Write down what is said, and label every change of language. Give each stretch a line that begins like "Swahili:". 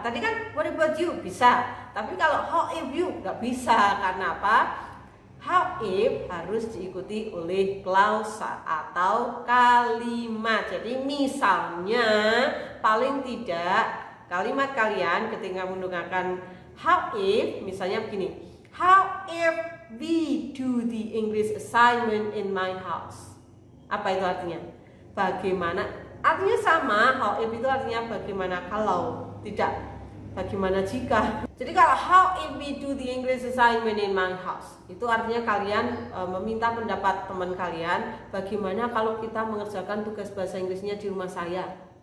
Indonesian: Tadi kan
English: what about you
Indonesian: bisa. Tapi kalau
English: how if you
Indonesian: nggak bisa karena apa? How if harus diikuti oleh klausa atau kalimat. Jadi misalnya paling tidak kalimat kalian ketika menggunakan how if misalnya begini.
English: How if we do the English assignment in my house?
Indonesian: Apa itu artinya? Bagaimana? Artinya sama, how if itu artinya bagaimana kalau, tidak bagaimana jika. Jadi kalau
English: how if we do the English assignment in my house,
Indonesian: itu artinya kalian meminta pendapat teman kalian, bagaimana kalau kita mengerjakan tugas bahasa Inggrisnya di rumah saya.